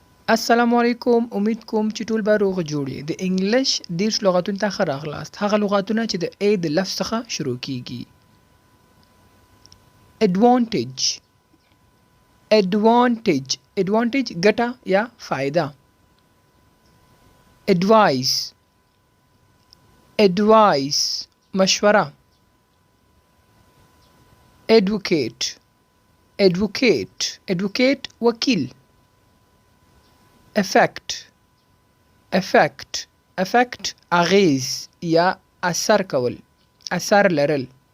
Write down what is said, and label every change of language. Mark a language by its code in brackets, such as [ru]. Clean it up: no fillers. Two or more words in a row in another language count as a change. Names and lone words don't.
[ps] السلام علیکم، امید کوم چې ټول به روغ جوړ یې. د انګلش 10 لغاتونو ته ښه راغلاست. هغه لغاتونه چې د A د لفظ څخه شروع کیږي. [en] advantage advantage advantage [ps] ګټه یا فائدہ. [en] advice advice مشوره. advocate advocate advocate وکیل. effect effect effect [ps] اغیز یا اثر کول، اثر لرل.